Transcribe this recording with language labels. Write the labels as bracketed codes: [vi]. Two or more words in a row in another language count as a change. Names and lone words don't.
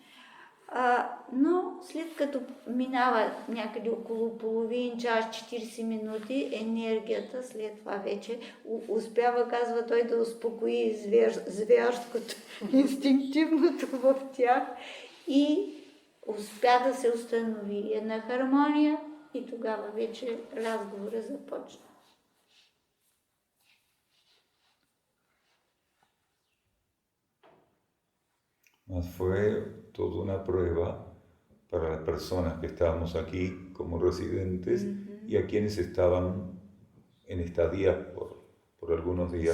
[bg] Но след като минава някъде около половин час, 40 минути, енергията след това вече успява, казва той, да успокои зверското, инстинктивното в тях и успя да се установи една хармония и тогава вече разговора започна. [es] Fue toda una prueba para las personas que estábamos aquí como residentes y a quienes estaban en estadía por algunos días.